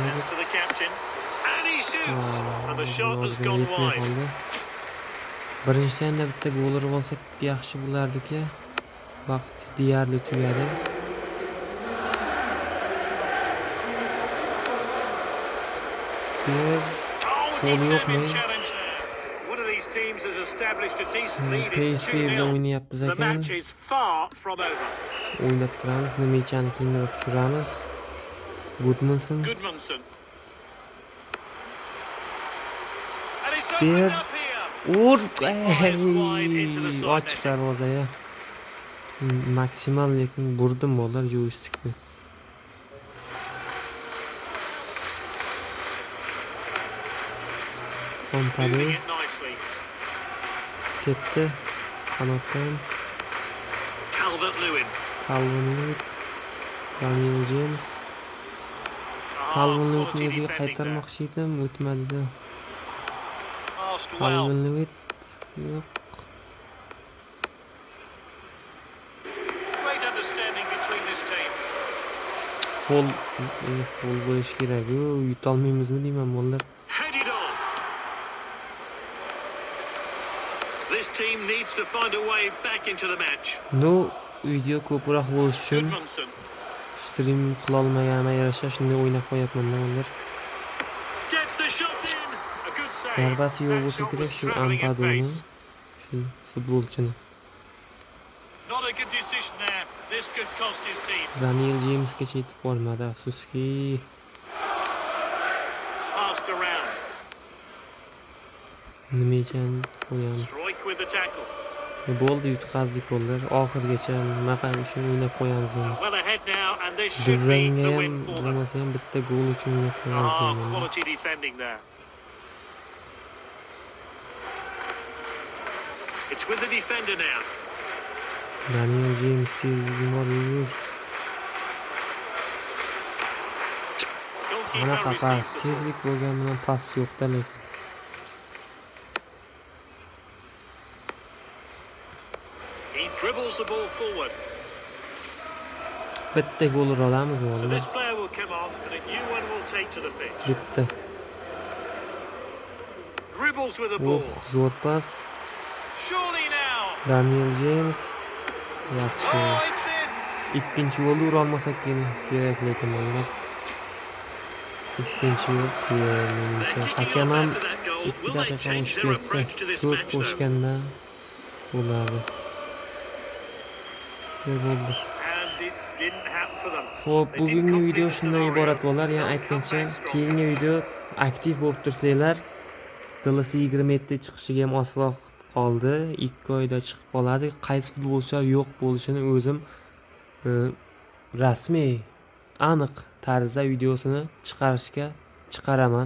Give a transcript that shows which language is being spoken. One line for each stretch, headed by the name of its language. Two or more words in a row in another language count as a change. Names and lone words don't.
Uzbek: Birinchi taymda bitta gol urib olsak yaxshi bo'lardi-ki. Vaqt deyarli tugadi. Gol yo'qmi?
English: these teams has established a decent lead. It's
Uzbek: PSV bilan 2-0. o'ynayapmiz
English: The
Uzbek: ekan.
English: match is far from over.
Uzbek: O'ynab turamiz. Nimechani keyinroq tushiramiz. Gudmundsson. Goodmanson.
English: And it's
Uzbek: Bir
English: opened up here.
Uzbek: ur
English: Fires wide into the side
Uzbek: ochiq
English: netting.
Uzbek: darvozaga. Maksimal lekin burdim bolalar joystickni. Kompani
English: Moving it nicely.
Uzbek: ketdi. Qanotdan Calvert-Lewin. Calvin-Lewin, Daniel James. Calvin-Lewinni
English: Quality
Uzbek: o'ziga
English: defending there.
Uzbek: qaytarmoqchi edim, o'tmadi-da.
English: Passed well.
Uzbek: Calvin-Lewin yo'q.
English: Great understanding between this team.
Uzbek: Fol bo'lish kerak-ku. Yutolmaymizmi deyman bolalar.
English: Headed on. This team needs to find a way back into the match. No,
Uzbek: video ko'proq bo'lish uchun Goodmanson. stream qila olmaganimga yarasha shunday o'ynab qo'yapman-da bolalar.
English: Gets the shot in. A good save.
Uzbek: Zarbasi yo'q
English: That
Uzbek: bo'lsa
English: shot
Uzbek: kerak
English: was
Uzbek: shu
English: travelling at
Uzbek: Ampadoni,
English: pace.
Uzbek: shu futbolchini.
English: Not a good decision there. This could cost his team.
Uzbek: Daniel Jamesgacha yetib bormadi, afsuski.
English: Passed around.
Uzbek: Nimechani qo'yamiz.
English: Strike with the tackle.
Uzbek: Bo'ldi, yutqazdik bolalar. Oxirgacha nima qilib uchun o'ynab qo'yamiz endi.
English: Well ahead now, and this should be
Uzbek: Durangga
English: the
Uzbek: ham
English: win for them.
Uzbek: bo'lmasa ham bitta gol uchun o'ynab qo'yamiz endi.
English: Quality defending there. It's with the defender now.
Uzbek: Daniel James tezligi bor yur.
English: Goalkeeper
Uzbek: Qanaqa pas,
English: receives the ball.
Uzbek: tezlik bo'lgan bilan pas yo'q-da lekin.
English: He dribbles the ball forward.
Uzbek: Bitta gol ura olamiz
English: So
Uzbek: bolalar.
English: this player will come off and a new one will take to the pitch.
Uzbek: Bitta.
English: Dribbles with the ball.
Uzbek: Zo'r pas.
English: Surely now.
Uzbek: Daniel James. Yaxshi.
English: Oh, it's in.
Uzbek: Ikkinchi golni ura olmasak kerak lekin bolalar. Ikkinchi gol menimcha.
English: They're kicking
Uzbek: Hakam
English: off
Uzbek: ham
English: after that goal.
Uzbek: 2
English: Will they
Uzbek: daqiqa
English: change
Uzbek: qo'shib
English: their approach to
Uzbek: ketdi.
English: this
Uzbek: 4
English: match though?
Uzbek: qo'shganda bo'ladi. Bo'ldi.
English: And it didn't happen for them.
Uzbek: Xo'p,
English: They didn't
Uzbek: bugungi
English: complete
Uzbek: video
English: the
Uzbek: shundan
English: scenario.
Uzbek: iborat bolalar. Yana
English: They'll come
Uzbek: aytgancha,
English: back strong.
Uzbek: keyingi video aktiv bo'lib tursanglar, DLC 27 chiqishiga ham oz vaqt qoldi. 2 oyda chiqib qoladi. Qaysi futbolchilar yo'q bo'lishini o'zim rasmiy, aniq tarzda videosini chiqaraman.